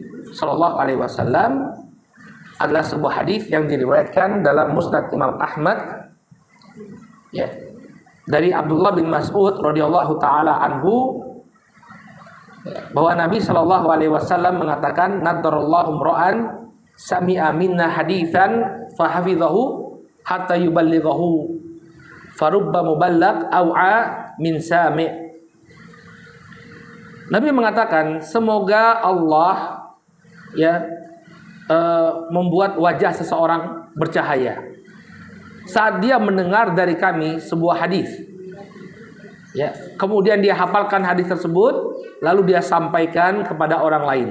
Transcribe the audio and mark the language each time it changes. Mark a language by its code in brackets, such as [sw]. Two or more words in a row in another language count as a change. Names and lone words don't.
[ar] صلى الله عليه وسلم [id] adalah sebuah hadis yang diriwayatkan dalam Musnad Imam Ahmad, ya, dari Abdullah bin Mas'ud [ar] رضي الله تعالى عنه, [id] bahwa Nabi [ar] صلى الله عليه وسلم [id] mengatakan, [ar] نضر الله امرأ سمع منا حديثا فحفظه حتى يبلغه فرب مبلغ أوعى من سامع'. [id] Nabi mengatakan, semoga Allah ya membuat wajah seseorang bercahaya saat dia mendengar dari kami sebuah hadis, ya, kemudian dia hafalkan hadis tersebut, lalu dia sampaikan kepada orang lain.